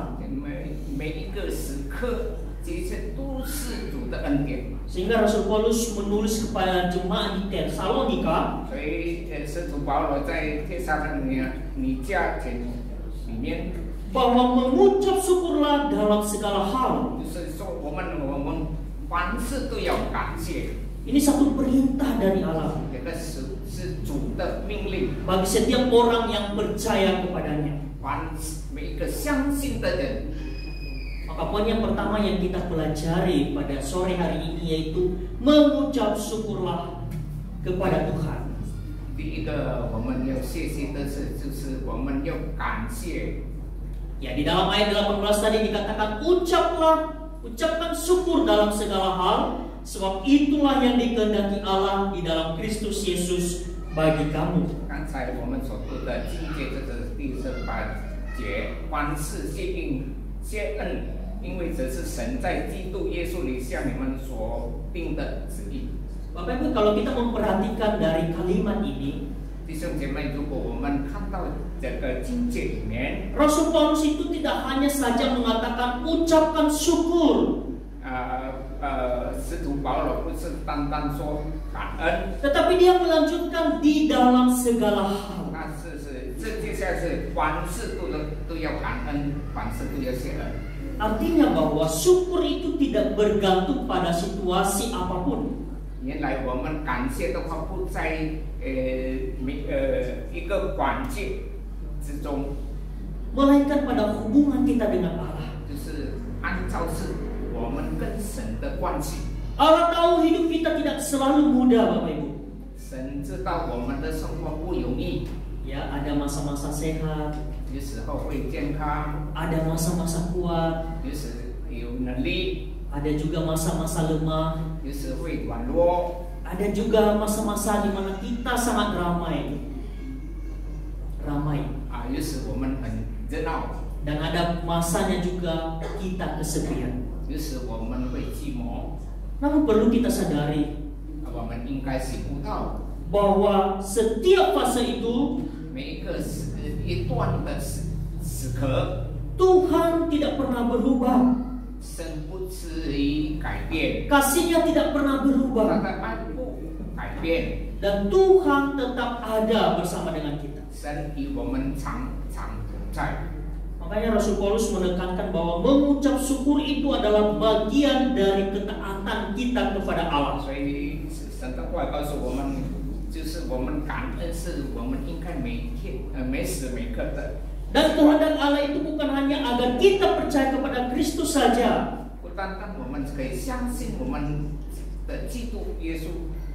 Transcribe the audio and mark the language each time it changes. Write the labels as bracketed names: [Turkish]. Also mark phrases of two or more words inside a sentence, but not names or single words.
[Chinese] 每一个时刻，这些都是主的恩典。 [Indonesian] Sehingga Rasul Paulus menulis kepada jemaat di Tesalonika, [Chinese] 所以使徒保罗在帖撒罗尼迦前里面， [Indonesian] bahwa mengucap syukurlah dalam segala hal. [Chinese] 就是说我们凡事都要感谢。 [Indonesian] Ini satu perintah dari Allah [Chinese] 这个是主的命令， [Indonesian] bagi setiap orang yang percaya kepadanya. [Chinese] 每一个相信的人。 [Indonesian] Maka poin yang pertama yang kita pelajari pada sore hari ini yaitu mengucap syukurlah kepada Tuhan. [Chinese] 第一个我们要谢谢的是，就是我们要感谢。 [Indonesian] Ya, di dalam ayat 18 tadi dikatakan ucapkan syukur dalam segala hal, sebab itulah yang dikehendaki Allah di dalam Kristus Yesus bagi kamu. [Chinese] 刚才我们所读的经节就是第18节，凡事谢恩，因为这是神在基督耶稣里向你们所定的旨意。 [Indonesian] Bapak Ibu, kalau kita memperhatikan dari kalimat ini, [Chinese] 弟兄姐妹，如果我们看到这个经节里面， [Indonesian] Rasul Paulus itu tidak hanya saja mengatakan ucapkan syukur, [Chinese] 使徒保罗不是单单说感恩， [Indonesian] tetapi dia melanjutkan di dalam segala hal. [Chinese] 那这接下来是凡事都要感恩，凡事都要谢恩。 [Indonesian] Artinya bahwa syukur itu tidak bergantung pada situasi apapun. [Chinese] 原来我们感谢的话不在一个环境之中， [Indonesian] Melainkan pada hubungan kita dengan Allah. [Chinese] 就是按照是我们跟神的关系。 [Indonesian] Allah tahu hidup kita tidak selalu mudah, Bapak Ibu. [Chinese] 神知道我们的生活不容易， [Indonesian] Ya, ada masa-masa sehat, [Chinese] 有时候会健康， [Indonesian] ada masa-masa kuat, [Chinese] 有时有能力， [Indonesian] ada juga masa-masa lemah, [Chinese] 有时会软弱， [Indonesian] ada juga masa-masa di mana kita sangat ramai. [Chinese] 有时我们很热闹， [Indonesian] Dan ada masanya juga kita kesepian. [Chinese] 有时我们会寂寞。 [Indonesian] Namun perlu kita sadari [Chinese] 我们应该是悟到 [Indonesian] bahwa setiap fase itu [Chinese] 每一段的时刻， [Indonesian] Tuhan tidak pernah berubah. [Chinese] 神不至于改变， [Indonesian] Kasih-Nya tidak pernah [Chinese] 他 [Indonesian] berubah. [Chinese] 的爱不改变， [Indonesian] Dan Tuhan tetap ada bersama dengan kita. [Chinese] 神与我们常常同在。 [Indonesian] Makanya Rasul Paulus menekankan bahwa mengucap syukur itu adalah bagian dari ketaatan kita kepada Allah. [Chinese] 所以神的话告诉我们，就是我们感恩是我们应该每天每时每刻的。 [Indonesian] Dan kehendak Allah itu bukan hanya agar kita percaya kepada Kristus saja, [Chinese] 不单单我们可以相信我们的基督耶稣，